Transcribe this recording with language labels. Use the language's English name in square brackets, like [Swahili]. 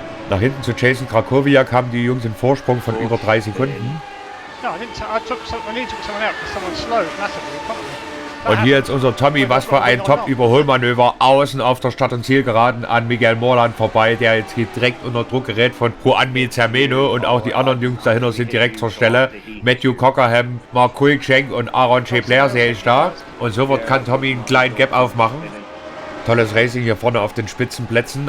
[German] Nach hinten zu Jason Krakowiak haben die Jungs einen Vorsprung von über 3 Sekunden. [English] No, I took someone out because someone slowed massively in front of me. [German] Und hier jetzt unser Tommy, was für ein Top-Überholmanöver außen auf der Start- und Zielgeraden an Miguel Morland vorbei, der jetzt hier direkt unter Druck gerät von Juanmi Zermeno und auch die anderen Jungs dahinter sind direkt zur Stelle. Matthew Cockerham, Mark Kulczek und Aaron Chebler sehe ich da. Und so kann Tommy einen kleinen Gap aufmachen. Tolles Racing hier vorne auf den Spitzenplätzen.